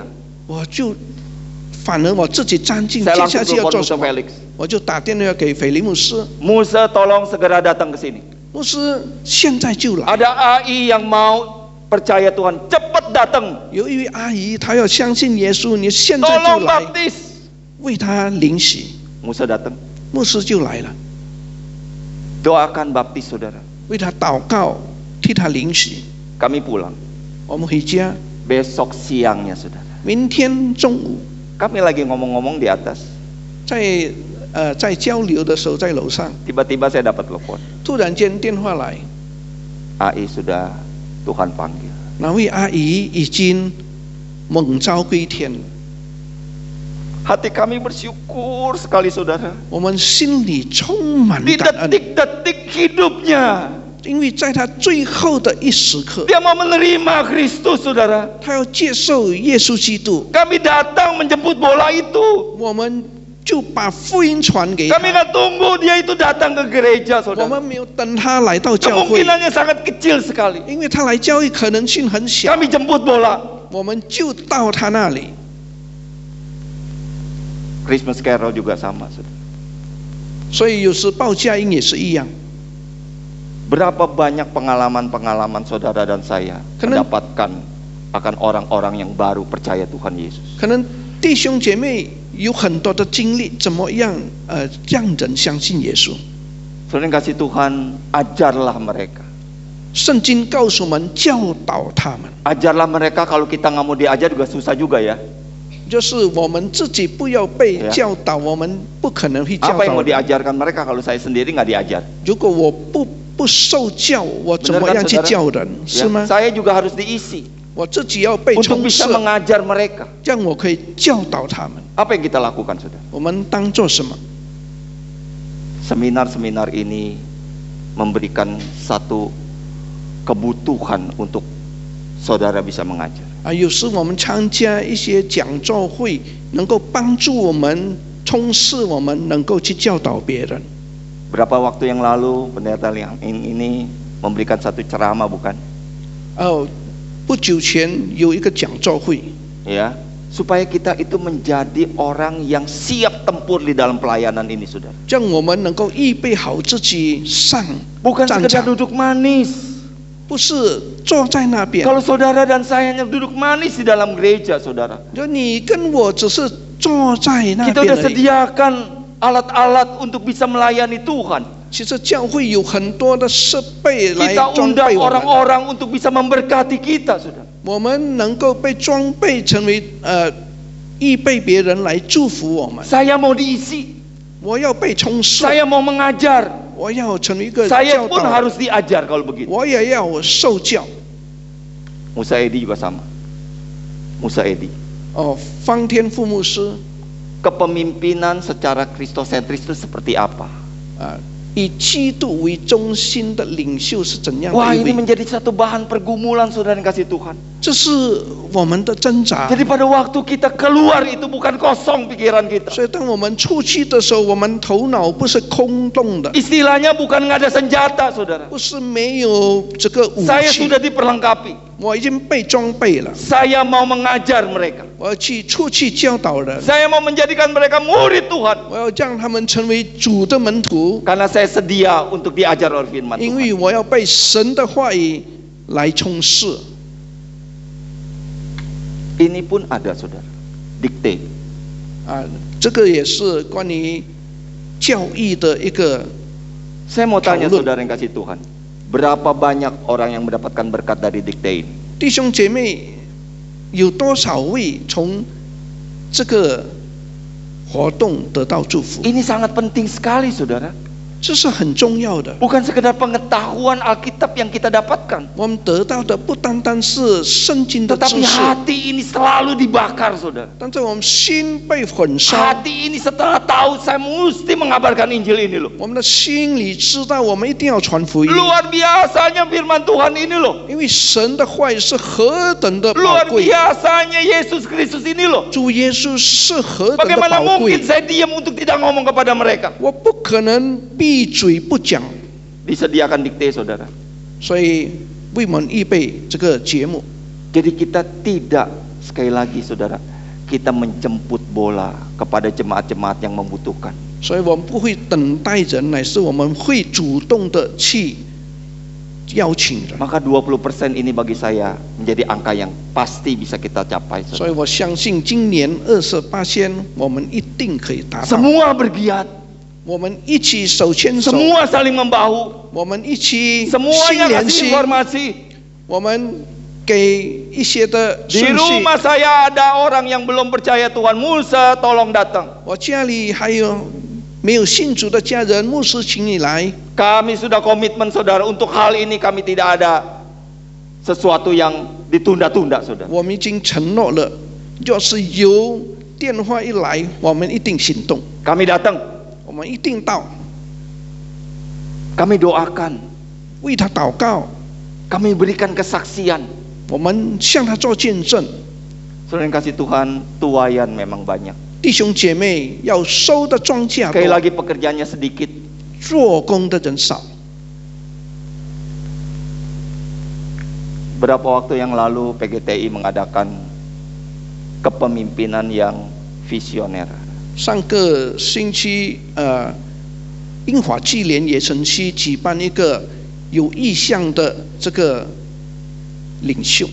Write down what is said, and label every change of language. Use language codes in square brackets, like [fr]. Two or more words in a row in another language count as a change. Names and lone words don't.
[zh] 我就反而我自己站进， [id] Saya [zh] 接下 [id] langsung [zh] 去要 [id] telepon [zh] 做 [id] Musa [zh] 什么？ Felix. 我就打电话给腓利牧师， [id] Musa, tolong segera datang ke sini. [zh] 牧师现在就来。 [id] Ada AI yang mau percaya Tuhan, cepat datang. [zh] 有一位阿姨，她要相信耶稣，你现在 [id] Tolong [zh] 就来 [id] baptis. [zh] 为她领洗。 [id] Musa datang. [zh] 牧师就来了， [id] Doakan baptis, saudara. [zh] 为她祷告，替她领洗。 [id] Kami pulang. [zh] 我们回家， [id] Besok siangnya, saudara. [zh] 明天中午 [id] Kami lagi ngomong-ngomong di atas. [zh] 在交流的时候，在楼上， [id] Tiba-tiba saya dapat telepon. [zh] 突然间电话来， [id] AI sudah Tuhan panggil. [zh] 那位阿姨已经蒙召归天了。 [id] Hati kami bersyukur sekali, saudara. [zh] 我们心里充满 [id] Di [zh] 感恩， [id] detik-detik hidupnya, [zh] 因为在她最后的一时刻， [id] dia mau menerima Kristus, saudara. [zh] 她要接受耶稣基督， [id] Kami datang menjemput bola itu. [zh] 我们就把福音传给 [id] Kami [zh] 她。 [id] nggak tunggu dia itu datang ke gereja, [zh] 我 [id] saudara. [zh] 们没有等她来到教会， [id] Kemungkinannya sangat kecil sekali. [zh] 因为她来教会可能性很小， [id] Kami jemput bola. [zh] 我们就到她那里。 [en] Christmas Carol [id] juga sama, saudara. [zh] 所以有时报佳音也是一样。 [id] Berapa banyak pengalaman-pengalaman saudara dan saya Karena- mendapatkan akan orang-orang yang baru percaya Tuhan Yesus. [zh] 可能弟兄姐妹有很多的经历，怎么样让人相信耶稣？ [id] Saudara yang kasih Tuhan, ajarlah mereka. [zh] 圣经告诉我们，教导他们， [id] Ajarlah mereka, kalau kita nggak mau diajar juga susah juga ya. [zh] 就是我们自己不要被教导，我们不可能会教 [id] Apa yang [zh] 导 [id] mau [zh] 人。 [id] diajarkan mereka kalau saya sendiri nggak diajar? [zh] 如果我不受教，我怎么样去教人？ [id] Ya, [zh] 是吗？ [id] saya juga harus diisi [zh] 我自己要被 [id] untuk [zh] 充 [id] bisa [zh] 实， [id] mengajar mereka. [zh] 让我可以教导他们。 [id] Apa yang kita lakukan, saudara? [zh] 我们当做什么？ [id] Seminar-seminar ini memberikan satu kebutuhan untuk saudara bisa mengajar. [zh] 有时我们参加一些讲座会，能够帮助我们充实我们，能够去教导别人。 [id] Berapa waktu yang lalu pendeta yang ini memberikan satu ceramah, bukan? [zh] 不久前有一个讲座会， [id] Ya, supaya kita itu menjadi orang yang siap tempur di dalam pelayanan ini, saudara. [zh] 让我们能够预备好自己上 [id] Bukan [zh] 战 [id] sekedar [zh] 场， [id] duduk manis. [zh] 不是坐在那边。 [id] Kalau saudara dan saya hanya duduk manis di dalam gereja, saudara, [zh] 就你跟我只是坐在那 [id] kita [zh] 边 [id] udah [zh] 而已。 [id] sediakan alat-alat untuk bisa melayani Tuhan. [zh] 其实教会有很多的设备来 [id] Kita [zh] 装 [id] undang [zh] 备我们， [id] orang-orang untuk bisa memberkati kita, saudara. [zh] 我们能够被装备成为预备别人来祝福我们。 [id] Saya mau diisi, [zh] 我要被充实， [id] saya mau mengajar, [zh] 我要成为一个 [id] saya [zh] 教 [id] pun [zh] 导， [id] harus diajar kalau begitu. [zh] 我也要受教。 [id] Musa Edi juga sama. Musa Edi. [zh] 方天父牧师 [id] Kepemimpinan secara kristosentris itu seperti apa? [zh] 以基督为中心的领袖是怎样 [id] Wah, [zh] 的一 [id] ini [zh] 位？ [id] menjadi satu bahan pergumulan, saudara yang kasih Tuhan. [zh] 这是我们的挣扎。 [id] Jadi pada waktu kita keluar itu bukan kosong pikiran kita. [zh] 所以当我们出去的时候，我们头脑不是空洞的， [id] Istilahnya bukan nggak ada senjata, saudara. [zh] 不是没有这个武 [id] Saya [zh] 器， [id] sudah diperlengkapi. [zh] 我已经被装备了， [id] Saya mau mengajar mereka. [zh] 我要出去教导人， [id] Saya mau menjadikan mereka murid Tuhan. [zh] 我要让他们成为主的门徒， [id] Karena saya sedia untuk diajar oleh firman [zh] 因 [id] Tuhan. [zh] 为我要被神的话语来充实。 [id] Ini pun ada, saudara. Dikte. [zh] 这个也是关于教义的一个。 [id] Saya mau tanya Kalau- saudara yang kasih Tuhan, berapa banyak orang yang mendapatkan berkat dari dikte ini? [zh] 弟兄姐妹，有多少位从这个活动得到祝福？ [id] Ini sangat penting sekali, saudara. [zh] 这是很重要的。 [id] Bukan sekedar pengetahuan Alkitab yang kita dapatkan, [zh] 我们得到的不单单是圣经的知 [id] tetapi [zh] 识， [id] hati ini selalu dibakar, saudara. [zh] 但是我们心被焚烧， [id] Hati ini setelah tahu saya mesti mengabarkan Injil ini loh. [zh] 我们的心里知道我们一定要传福音， [id] Luar biasanya firman Tuhan ini loh. [zh] 因为神的话语是何等的宝 [id] Luar [zh] 贵， [id] biasanya Yesus Kristus ini loh. [zh] 主耶稣是何等的 [id] Bagaimana [zh] 宝 [id] mungkin [zh] 贵， [id] saya diam untuk tidak ngomong kepada mereka? [zh] 我不可能闭嘴不讲。 [id] Disediakan dikte, saudara. [zh] 所以为我们预备这个节目， [id] Jadi kita tidak, sekali lagi saudara, kita menjemput bola kepada jemaat-jemaat yang membutuhkan. [zh] 所以我们不会等待人，乃是我们会主动的去邀请人。 [id] Maka 20% ini bagi saya menjadi angka yang pasti bisa kita capai, [zh] 所 [id] saudara. [zh] 以我相信今年28天，我们一定可以达到。 [id] Semua bergiat, [zh] 我们一起手牵手， [id] semua saling membahu, [zh] 我们一起心 [id] semuanya [zh] 连 [id] kasih [zh] 心， [id] informasi. [zh] 我们给一些的 [id] Di [zh] 顺序。 [id] rumah saya ada orang yang belum percaya Tuhan, Musa tolong datang. [zh] 我家里还有没有信主的家人，牧师请你来。 [id] Kami sudah komitmen, saudara, untuk hal ini kami tidak ada sesuatu yang ditunda-tunda, saudara. [zh] 我们已经承诺了，要是有电话一来，我们一定行动， [id] Kami datang, [zh] 我们一定到， [id] kami doakan, [zh] 为他祷告， [id] kami berikan kesaksian. [zh] 我们向他做见证。 [id] Saudara yang kasih Tuhan, tuayan memang banyak. [zh] 弟兄姐妹，要收的庄稼 [id] Sekali [zh] 多， [id] lagi pekerjaannya sedikit. [zh] 做工的人少。 [id] Berapa waktu yang lalu PGTI mengadakan kepemimpinan yang visioner. [zh] 上个星期，英华纪念野城区举办一个有意向的这个领袖。